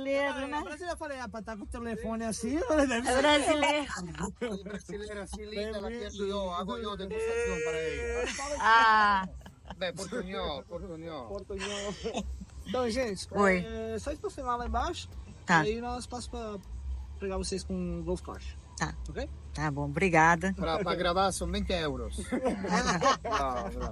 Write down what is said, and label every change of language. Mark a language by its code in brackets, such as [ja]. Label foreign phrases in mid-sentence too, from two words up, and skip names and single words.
[pt] brasileiro, né? Brasileiro, eu falei, pra estar com o telefone assim, deve É brasileiro. Brasileira assim linda, [it] la chiedo io, hago io degustazione [pt] para ele. Ah, Beh, portugnol, portugnol. Então, gente, Oi. Só estacionar lá embaixo. Tá. E aí nós passamos pra pegar vocês com o Golf Cart. Tá. Ok? tá bom, obrigada. Para gravar são 20 euros. No.